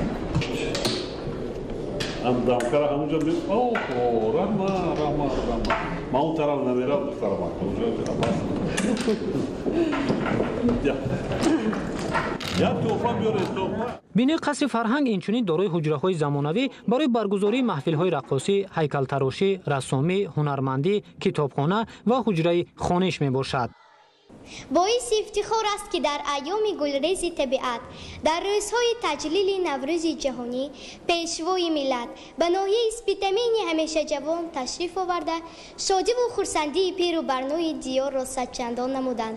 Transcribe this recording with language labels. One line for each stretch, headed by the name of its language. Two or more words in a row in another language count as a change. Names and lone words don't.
Tajik: дамкара ҳамунҷо рама ман он тараф намерам духтарам як тӯҳфа биёред тӯҳфа. бинои қасри фарҳанг инчунин дорои ҳуҷраҳои замонавӣ барои баргузории маҳфилҳои раққосӣ, ҳайкалтарошӣ, рассомӣ, ҳунармандӣ, китобхона ва ҳуҷраи хониш мебошад. боиси ифтихор аст ки дар айёми гулрези табиат дар рӯзҳои таҷлили Наврӯзи ҷаҳонӣ пешвои миллат ба ноҳияи Спитамени ҳамеша ҷавон ташриф оварда шодӣ ва хурсандии пиру барнои диёрро садчандон намуданд.